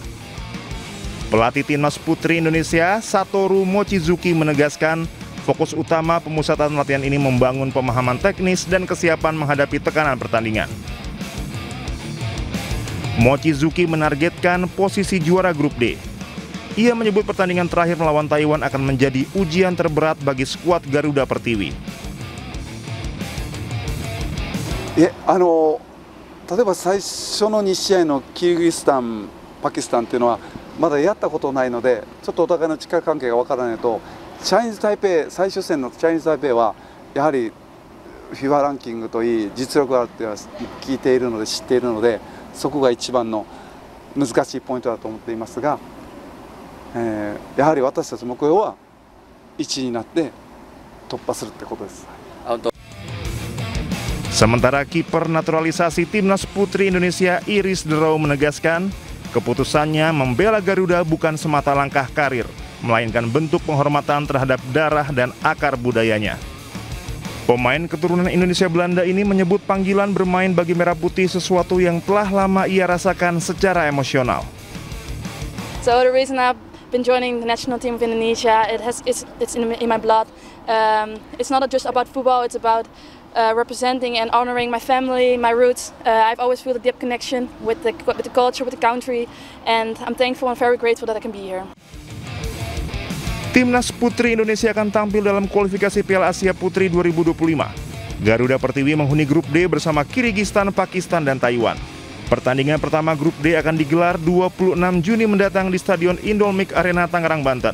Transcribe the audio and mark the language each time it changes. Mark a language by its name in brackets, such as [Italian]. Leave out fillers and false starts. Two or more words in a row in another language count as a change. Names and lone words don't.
[Indonesian] Pelatih Timnas Putri Indonesia, Satoru Mochizuki menegaskan, fokus utama pemusatan latihan ini membangun pemahaman teknis dan kesiapan menghadapi tekanan pertandingan. Mochizuki menargetkan posisi juara grup D. Ia menyebut pertandingan terakhir melawan Taiwan akan menjadi ujian terberat bagi skuad Garuda Pertiwi. [Japanese] 例えば最初の2試合のキルギスタン、パキスタンというのはまだやったことないので、ちょっとお互いの力関係がわからないと、チャイニーズ・タイペイ、最終戦のチャイニーズ・タイペイはやはり FIFA ランキングといい実力があるというのは聞いているので知っているので、そこが一番の難しいポイントだと思っていますが、やはり私たちの目標は1位になって突破するってことです。 [Indonesian] Sementara kiper naturalisasi Timnas Putri Indonesia Iris Derau menegaskan, keputusannya membela Garuda bukan semata langkah karir, melainkan bentuk penghormatan terhadap darah dan akar budayanya. Pemain keturunan Indonesia Belanda ini menyebut panggilan bermain bagi Merah Putih sesuatu yang telah lama ia rasakan secara emosional. [English] So the reason I've been joining the national team of Indonesia, it's in my blood. It's not just about football, it's about representing and honoring my family, my roots. I've always felt a deep connection with the culture, with the country, and I'm thankful and very grateful that I can be here. [Indonesian] Timnas Putri Indonesia akan tampil dalam kualifikasi Piala Asia Putri 2025. Garuda Pertiwi menghuni grup D bersama Kirgistan, Pakistan, dan Taiwan. Pertandingan pertama grup D akan digelar 26 Juni mendatang di Stadion Indomik Arena Tangerang, Banten.